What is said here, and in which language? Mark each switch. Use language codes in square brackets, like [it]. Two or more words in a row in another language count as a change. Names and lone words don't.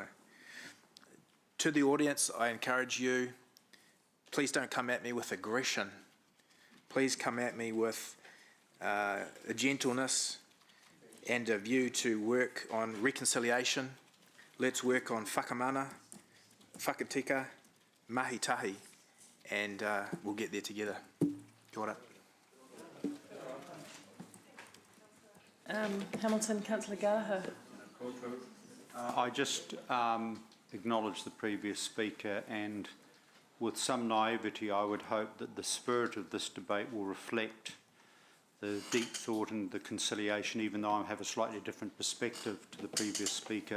[en] To the audience, I encourage you, please don't come at me with aggression. Please come at me with a gentleness and a view to work on reconciliation. Let's work on [mi] whakamana, whakatika, mahi tahi, [en] and we'll get there together. [mi] Kia ora. [en] Hamilton, Councillor Gallagher. I just acknowledge the previous speaker, and with some naivety I would hope that the spirit of this debate will reflect the deep thought and the conciliation, even though I have a slightly different perspective to the previous speaker.